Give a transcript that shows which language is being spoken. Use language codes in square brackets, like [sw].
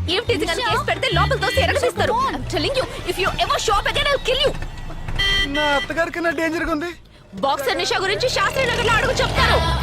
[te] ఏం teasing అని case పెడితే లోపల తోసి ఎరగదీస్తారు. [en] I'm telling you, if you ever show up again, I'll kill you. [te] నా అత్తగారి కన్నా డేంజర్ గా ఉంది. బాక్సర్ నిషా గురించి శాస్త్రి నగర్ లో అడుగు చెప్తారు.